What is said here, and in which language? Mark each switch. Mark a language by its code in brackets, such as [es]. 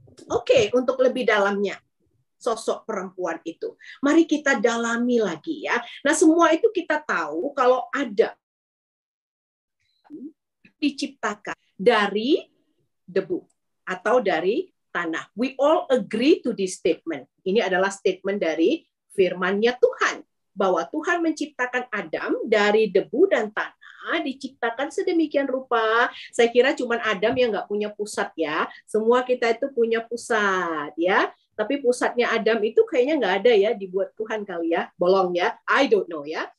[id] Oke, untuk lebih dalamnya sosok perempuan itu, mari kita dalami lagi ya. Nah, semua itu kita tahu kalau ada diciptakan dari debu atau dari tanah. [en] We all agree to this statement. [id] Ini adalah statement dari firman-Nya Tuhan, bahwa Tuhan menciptakan Adam dari debu dan tanah, diciptakan sedemikian rupa. Saya kira cuma Adam yang nggak punya pusat ya. Semua kita itu punya pusat ya. Tapi pusatnya Adam itu kayaknya nggak ada ya, dibuat Tuhan kali ya, bolong ya, [en] I don't know [id] ya.